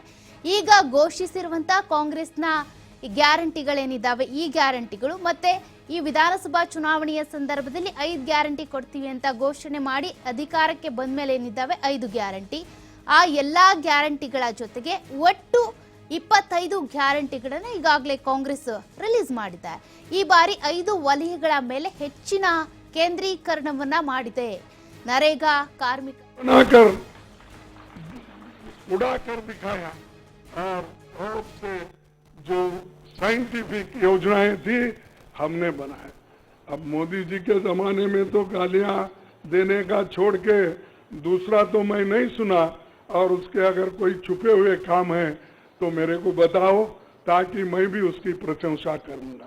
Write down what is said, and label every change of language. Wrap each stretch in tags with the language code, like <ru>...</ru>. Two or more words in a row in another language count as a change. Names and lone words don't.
<kn>ಈಗ ಘೋಷಿಸಿರುವಂತ ಕಾಂಗ್ರೆಸ್ನ ಗ್ಯಾರಂಟಿಗಳೇನಿದ್ದಾವೆ, ಈ ಗ್ಯಾರಂಟಿಗಳು ಮತ್ತೆ ಈ ವಿಧಾನಸಭಾ ಚುನಾವಣೆಯ ಸಂದರ್ಭದಲ್ಲಿ 5 ಗ್ಯಾರಂಟಿ ಕೊಡ್ತೀವಿ ಅಂತ ಘೋಷಣೆ ಮಾಡಿ ಅಧಿಕಾರಕ್ಕೆ ಬಂದ ಮೇಲೆ ಏನಿದ್ದಾವೆ 5 ಗ್ಯಾರಂಟಿ, ಆ ಎಲ್ಲಾ ಗ್ಯಾರಂಟಿಗಳ ಜೊತೆಗೆ ಒಟ್ಟು 25 ಗ್ಯಾರಂಟಿಗಳನ್ನು ಈಗಾಗಲೇ ಕಾಂಗ್ರೆಸ್ ರಿಲೀಸ್ ಮಾಡಿದೆ. ಈ ಬಾರಿ 5 ವಲಯಗಳ ಮೇಲೆ ಹೆಚ್ಚಿನ ಕೇಂದ್ರೀಕರಣವನ್ನ ಮಾಡಿದೆ. ನರೇಗಾ ಕಾರ್ಮಿಕ</kn> <hi>उड़ाकर दिखाया और बहुत से जो साइंटिफिक योजनाएं थी हमने बनाए. अब मोदी जी के जमाने में तो गालियां देने का छोड़ के दूसरा तो मैं नहीं सुना, और उसके अगर कोई छुपे हुए काम है तो मेरे को बताओ ताकि मैं भी उसकी प्रशंसा करूंगा.</hi>